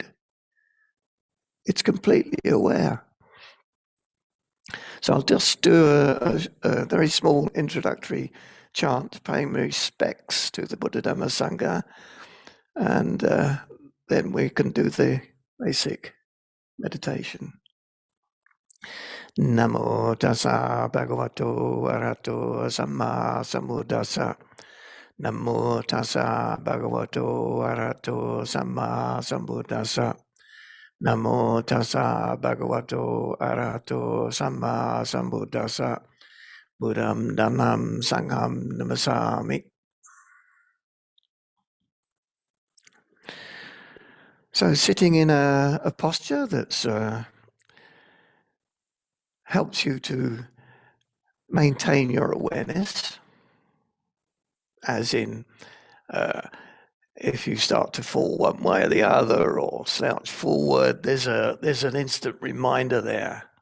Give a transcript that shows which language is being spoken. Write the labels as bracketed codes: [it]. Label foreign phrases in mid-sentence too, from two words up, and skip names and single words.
[en] It's completely aware. So I'll just do a very small introductory chant, paying respects to the Buddha Dhamma Sangha, and then we can do the basic meditation. [pi] Namo tassa bhagavato arahato samma sambuddhassa. Namo tassa bhagavato arahato samma sambuddhassa. Namo tassa bhagavato arahato samma sambuddhassa. Buddham dhammam sangham namasami. [en] So sitting in a posture that's helps you to maintain your awareness, as in if you start to fall one way or the other or slouch forward, there's an instant reminder there.